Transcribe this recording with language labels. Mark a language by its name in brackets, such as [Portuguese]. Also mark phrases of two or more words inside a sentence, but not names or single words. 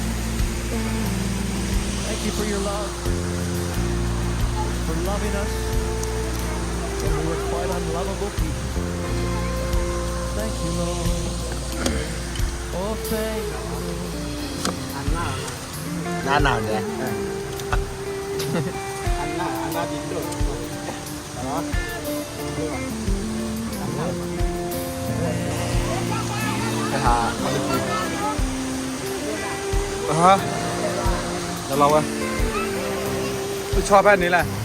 [English] Thank you for your love, for loving us when we were quite unlovable people. Thank you, Lord. Oh, thank you. [Thai] หน้าหนาวเนี่ย [Indonesian] Anak itu. Halo. [Thai] ไปหามาดิกิน ฮะแล้วเราอะชอบแบบนี้แหละ